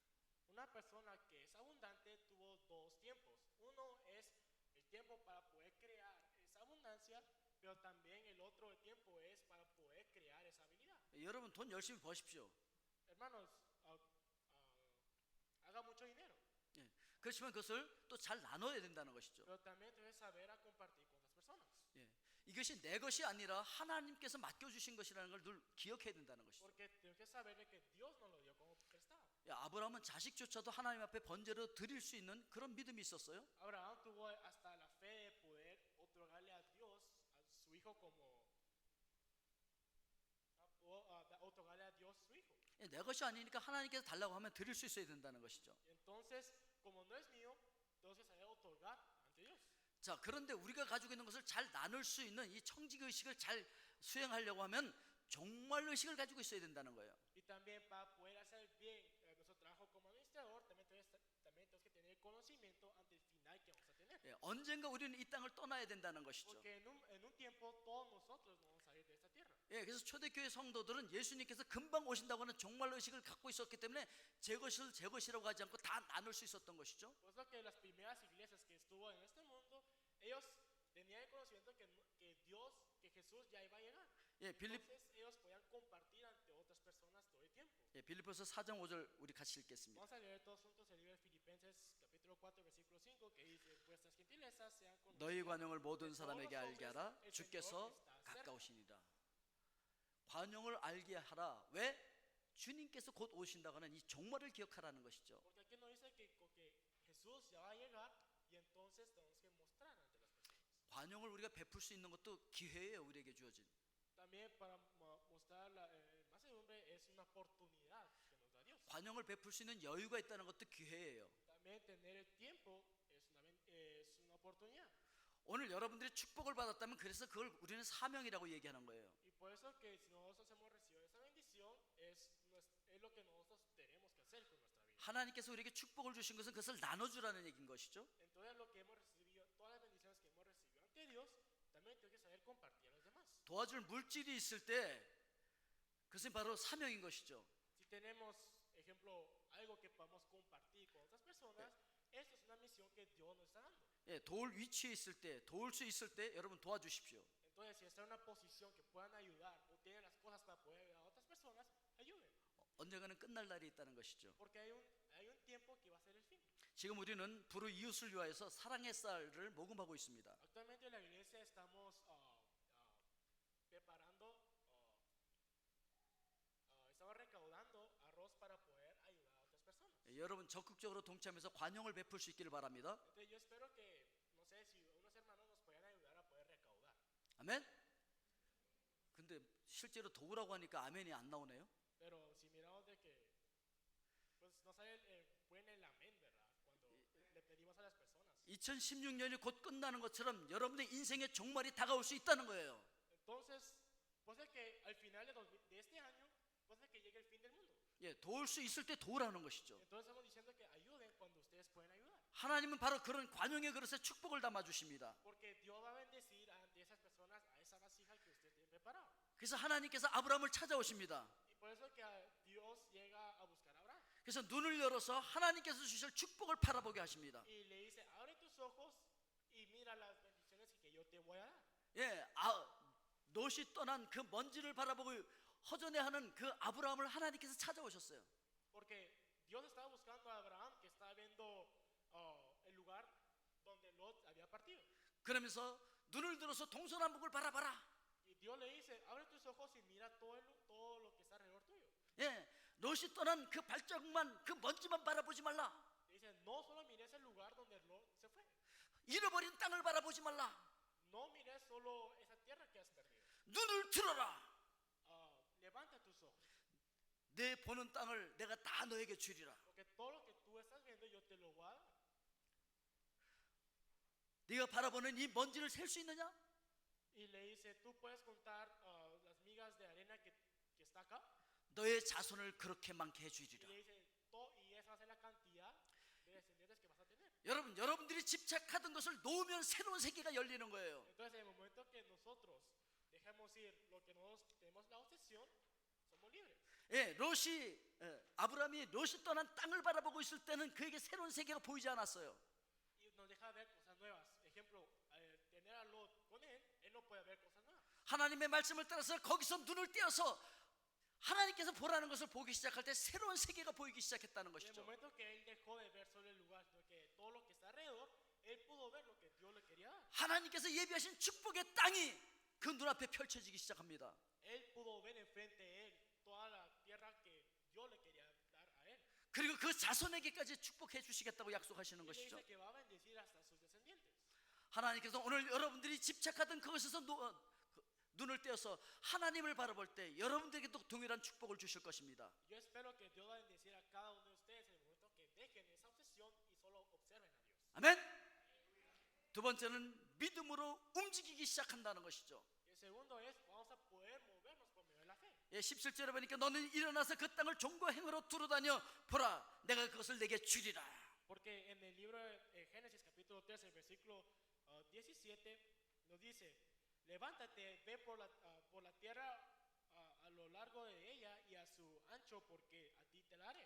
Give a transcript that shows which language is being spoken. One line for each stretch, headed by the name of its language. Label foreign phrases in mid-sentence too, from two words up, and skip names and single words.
Spanish: Una persona que es abundante tuvo dos tiempos. Uno es el tiempo para poder crear esa abundancia, pero también el otro tiempo es para poder crear esa habilidad.
Korean: 예, 여러분 돈 열심히 버십시오.
Spanish: Hermanos, haga mucho dinero,
Korean: 예, 그렇지만 그것을 또 잘 나눠야 된다는 것이죠.
Spanish: pero también debe saber a compartir con las personas.
Korean: 예, 이것이 내 것이 아니라 하나님께서 맡겨주신 것이라는 걸 늘 기억해야 된다는 것이죠.
Spanish: Porque tenemos que saber de que Dios nos lo dio como prestado.
Korean: 예, 아브라함은 자식조차도 하나님 앞에 번제로 드릴 수 있는 그런 믿음이 있었어요.
Spanish: Abraham tuvo hasta la fe de poder otorgarle a Dios a su hijo como otorgarle a Dios su hijo.
Korean: 예, 내 것이 아니니까 하나님께서 달라고 하면 드릴 수 있어야 된다는 것이죠.
Spanish: Entonces, como no es mío, entonces hay que otorgar ante Dios.
Korean: 자, 그런데 우리가 가지고 있는 것을 잘 나눌 수 있는 이 청지기 의식을 잘 수행하려고 하면 종말 의식을 가지고 있어야 된다는 거예요.
Spanish: Y también para poder hacer bien nuestro trabajo como administrador, también tenemos que tener conocimiento ante el final que vamos a tener.
Korean: 예, 언젠가 우리는 이 땅을 떠나야 된다는 것이죠.
Spanish: Porque en un tiempo todos nosotros vamos a salir de esta tierra.
Korean: 예, 그래서 초대교회 성도들은 예수님께서 금방 오신다고 하는 종말 의식을 갖고 있었기 때문에 제 것을 제 것이라고 하지 않고 다 나눌 수 있었던 것이죠.
Spanish: Por eso que las primeras iglesias que estuvo en este mundo, ellos tenían el conocimiento que Dios, que Jesús ya iba a llegar.
Korean: 예,
Spanish: Entonces ellos podían compartir ante otras personas todo el tiempo.
Korean: 빌립보서 4장 5절 우리 같이 읽겠습니다.
Spanish: Vamos a leer todos juntos el libro de Filipenses capítulo 4 versículo 5 que dice vuestras gentilezas sean
Korean: 너희
Spanish: conocidas
Korean: 관용을 모든
Spanish: de todos
Korean: 사람에게
Spanish: los
Korean: 알게
Spanish: hombres,
Korean: 하라.
Spanish: el Señor
Korean: 주께서
Spanish: está cerca.
Korean: 가까우시니라. 관용을 알게 하라. 왜? 주님께서 곧 오신다고 하는 이 종말을 기억하라는 것이죠.
Spanish: Porque aquí nos dice que Jesús ya va a llegar y entonces tenemos que mostrar ante las personas.
Korean: 관용을 우리가 베풀 수 있는 것도 기회예요. 우리에게 주어진.
Spanish: También para mostrar la mansedumbre es una oportunidad que nos da Dios.
Korean: 관용을 베풀 수 있는 여유가 있다는 것도 기회예요.
Spanish: También tener el tiempo es una oportunidad.
Korean: 오늘 여러분들이 축복을 받았다면 그래서 그걸 우리는 사명이라고 얘기하는 거예요.
Spanish: Y por eso que si nosotros hemos recibido esa bendición es lo que nosotros tenemos que hacer con nuestra vida.
Korean: 하나님께서 우리에게 축복을 주신 것은 그것을 나눠주라는 얘기인 것이죠.
Spanish: Entonces lo que hemos recibido, todas las bendiciones que hemos recibido ante Dios, también tengo que saber compartir a los demás.
Korean: 도와줄 물질이 있을 때 그것은 바로 사명인 것이죠.
Spanish: Si tenemos, ejemplo, algo que podamos compartir con otras personas, esto es una misión que Dios nos está dando.
Korean: 예, 도울 위치에 있을 때, 도울 수 있을 때 여러분 도와주십시오.
Spanish: Entonces, si está en una posición que puedan ayudar o tienen las cosas para poder ayudar a otras personas, ayuden.
Korean: 언젠가는 끝날 날이 있다는 것이죠.
Spanish: Porque hay un tiempo que va a ser el fin.
Korean: 지금 우리는 부르 이웃을 위하여서 사랑의 쌀을 모금하고 있습니다.
Spanish: Actualmente en la iglesia estamos preparando, estamos recaudando arroz para poder ayudar a otras personas.
Korean: 예, 여러분 적극적으로 동참해서 관용을 베풀 수 있기를 바랍니다.
Spanish: Entonces yo espero que, no sé, si unos hermanos nos puedan ayudar a poder recaudar.
Korean: 아멘? 근데 실제로 도우라고 하니까 아멘이 안 나오네요.
Spanish: Pero si miramos de que, pues no sale el amén, ¿verdad? Cuando le pedimos a las personas.
Korean: 2016년이 곧 끝나는 것처럼 여러분의 인생의 종말이 다가올 수 있다는 거예요.
Spanish: Entonces, puede ser que al final de este año, puede ser que llegue el fin del mundo.
Korean: 예, 도울 수 있을 때 도우라는 것이죠.
Spanish: Entonces estamos diciendo que ayuden cuando ustedes pueden ayudar.
Korean: 하나님은 바로 그런 관용의 그릇에 축복을 담아 주십니다.
Spanish: Porque Dios va a bendecir ante esas personas, a esa vasija que usted tiene preparado.
Korean: 그래서 하나님께서 아브라함을 찾아오십니다.
Spanish: Y por eso que Dios llega a buscar a Abraham.
Korean: 그래서 눈을 열어서 하나님께서 주실 축복을 바라보게 하십니다.
Spanish: Y le dice, abre tus ojos y mira las bendiciones que yo te voy a dar.
Korean: 예, 롯이 떠난 그 먼지를 바라보고 허전해하는 그 아브라함을 하나님께서 찾아오셨어요.
Spanish: Porque Dios estaba buscando a Abraham que estaba viendo el lugar donde Lot había partido.
Korean: 그러면서 눈을 들어서 동서남북을 바라봐라.
Spanish: Y Dios le dice, abre tus ojos y mira todo lo que está alrededor tuyo.
Korean: 예, 롯이 떠난 그 발자국만, 그 먼지만 바라보지 말라.
Spanish: Le dice, no solo mires el lugar donde Lot se fue.
Korean: 잃어버린 땅을 바라보지 말라.
Spanish: No mires solo esa tierra que has perdido.
Korean: 눈을 들어라.
Spanish: Levanta tus ojos.
Korean: 내 보는 땅을 내가 다 너에게 주리라.
Spanish: Porque todo lo que tú estás viendo yo te lo voy a dar.
Korean: 네가 바라보는 이 먼지를 셀 수 있느냐?
Spanish: Y le dice, tú puedes contar las migas de arena que está acá.
Korean: 너의 자손을 그렇게 많게
Spanish: Y
Korean: 해주리라.
Spanish: le dice, y esa va a ser la cantidad de descendientes que vas a tener.
Korean: 여러분들이 집착하던 것을 놓으면 새로운 세계가 열리는 거예요.
Spanish: Entonces, en el momento que nosotros dejemos ir lo que nosotros tenemos la obsesión, somos libres.
Korean: 예, 아브라함이 롯이 떠난 땅을 바라보고 있을 때는 그에게 새로운 세계가 보이지 않았어요.
Spanish: Y nos deja ver cosas nuevas. Ejemplo, tener a Lot con él no puede ver cosas nuevas.
Korean: 하나님의 말씀을 따라서 거기서 눈을 떼어서 하나님께서 보라는 것을 보기 시작할 때 새로운 세계가 보이기 시작했다는
Spanish: En el
Korean: 것이죠.
Spanish: momento que él dejó de ver solo el lugar, sino que todo lo que está alrededor, él pudo ver lo que Dios le quería dar.
Korean: 하나님께서 예비하신 축복의 땅이 그 눈앞에 펼쳐지기 시작합니다.
Spanish: Él pudo ver enfrente de él toda la tierra que Dios le quería dar a él.
Korean: 그리고 그 자손에게까지 축복해 주시겠다고 약속하시는
Spanish: Y le
Korean: 것이죠.
Spanish: dice que va a bendecir hasta sus descendientes.
Korean: 하나님께서 오늘 여러분들이 집착하던 그것에서 눈을 떼어서 하나님을 바라볼 때 여러분들에게도 동일한 축복을 주실 것입니다.
Spanish: Yo espero que Dios va a bendecir a cada uno de ustedes en el momento que dejen esa obsesión y solo observen a Dios.
Korean: 아멘. 두 번째는 믿음으로 움직이기 시작한다는 것이죠.
Spanish: El segundo es, vamos a poder movernos por medio de la fe.
Korean: 예, 17절에 보니까 너는 일어나서 그 땅을 종과 행으로 두루다녀 보라 내가 그것을 내게 주리라.
Spanish: Porque en el libro de Génesis capítulo 13, versículo 17, nos dice, levántate, ve por la tierra lo largo de ella y a su ancho, porque a ti te la haré.